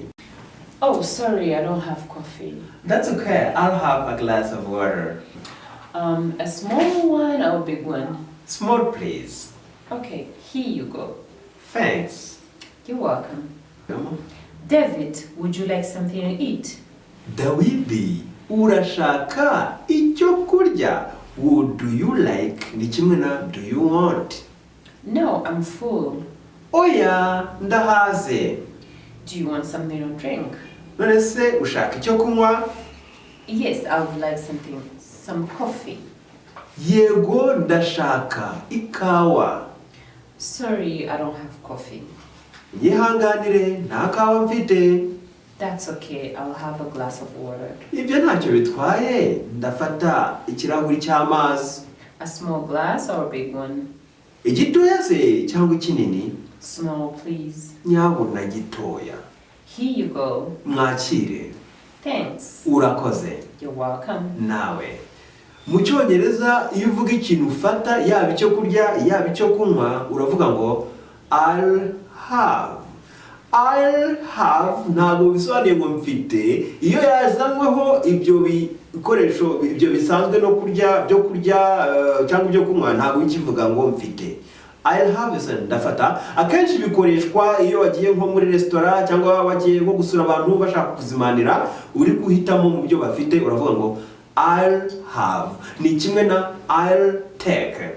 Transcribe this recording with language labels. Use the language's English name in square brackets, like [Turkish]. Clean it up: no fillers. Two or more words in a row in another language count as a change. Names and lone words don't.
[English] Oh, sorry, I don't have coffee. That's okay, I'll have a glass of water. A small one or a big one? Small, please. Okay, here you go. Thanks. You're welcome. David, would you like something to eat? [Kinyarwanda] Dawidi, urashaka icyo kurya? [English] Would do you like [Kinyarwanda] ni kimwe na [English] do you want? No, I'm full. [Kinyarwanda] Oya, ndahaze. [English] Do you want something to drink? [Kinyarwanda] None se ushaka icyo kunywa? [English] Yes, I would like some coffee. [Kinyarwanda] Yego, ndashaka ikawa. [English] Sorry, I don't have coffee. [Kinyarwanda] Nyihanganire, nta kawa mfite. [English] That's okay, I'll have a glass of water. [Kinyarwanda] Ibyo ntacyo bitwaye, ndafata ikirahuri cy'amazi. [English] A small glass or a big one? [Kinyarwanda] Igitoya se cyangwa ikinini? [English] Small, please. [Kinyarwanda] Nyabuna gitoya. [English] Here you go. [Kinyarwanda] Mwakire. [English] Thanks. [Kinyarwanda] Urakoze. [English] You're welcome. [Kinyarwanda] Nawe. Mu Cyongereza iyo uvuga ikintu ufata yaba icyo kurya yaba icyo kunywa uravuga ngo [English] I'll have. I'll have [Kinyarwanda] ntabwo bisobanuye ngo mfite iyo yazanyweho ibyo bikoresho ibyo bisanzwe no kurya byo kurya cyangwa ibyo kunywa ntabwo ikivuga ngo mfite. [English] I'll have is [Kinyarwanda] ndafata akenshi bikoreshwa iyo wagiye nko muri restaurant cyangwa wagiye nko gusura abantu bashaka kuzimanira uri guhitamo mu byo bafite uravuga ngo [English] I'll have [Kinyarwanda] ni kimwe na [English] I'll take.